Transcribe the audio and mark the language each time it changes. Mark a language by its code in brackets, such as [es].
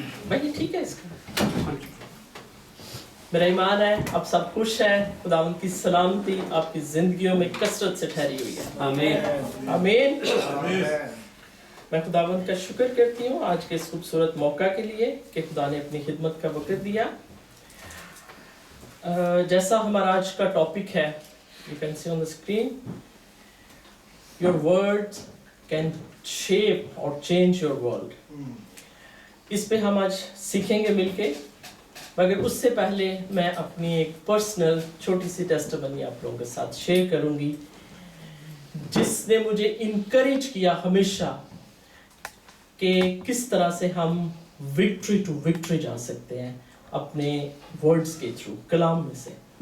[hi] भाई ठीक है इसका मेरा ईमान है आप सब खुश हैं। खुदावंद की सलामती आपकी जिंदगियों में कसरत से ठहरी हुई है। आमीन आमीन। मैं खुदावंद का शुक्र करती हूँ आज के इस खूबसूरत मौका के लिए कि खुदा ने अपनी खिदमत का वक़्त दिया। जैसा हमारा आज का टॉपिक है, [en] you can see on the screen, your words can shape or change your world. [hi] इस पे हम आज सीखेंगे मिलके, मगर उससे पहले मैं अपनी एक पर्सनल छोटी सी टेस्टिमनी आप लोगों के साथ शेयर करूंगी, जिसने मुझे इनकरेज किया हमेशा कि किस तरह से हम विक्ट्री टू विक्ट्री जा सकते हैं अपने वर्ड्स के थ्रू, कलाम में से।